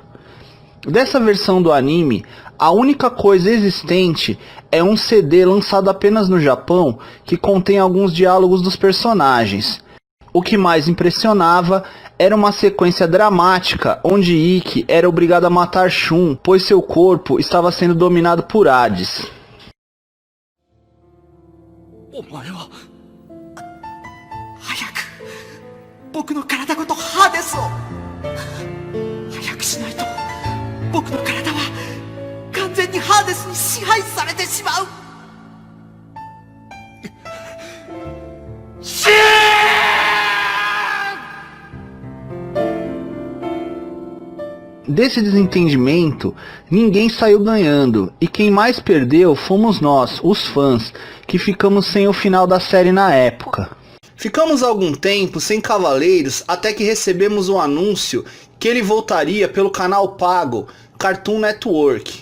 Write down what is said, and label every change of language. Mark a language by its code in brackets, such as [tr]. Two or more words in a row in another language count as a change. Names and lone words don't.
[pt] Dessa versão do anime, a única coisa existente é um CD lançado apenas no Japão que contém alguns diálogos dos personagens. O que mais impressionava era uma sequência dramática onde Ikki era obrigado a matar Shun, pois seu corpo estava sendo dominado por Hades. [ja] お前は早く僕の体ごとハーデスを早くしないと僕の体は完全にハーデスに支配されてしまう。シーン! [pt] Desse desentendimento, ninguém saiu ganhando, e quem mais perdeu fomos nós, os fãs, que ficamos sem o final da série na época. Ficamos algum tempo sem Cavaleiros até que recebemos o anúncio que ele voltaria pelo canal pago Cartoon Network.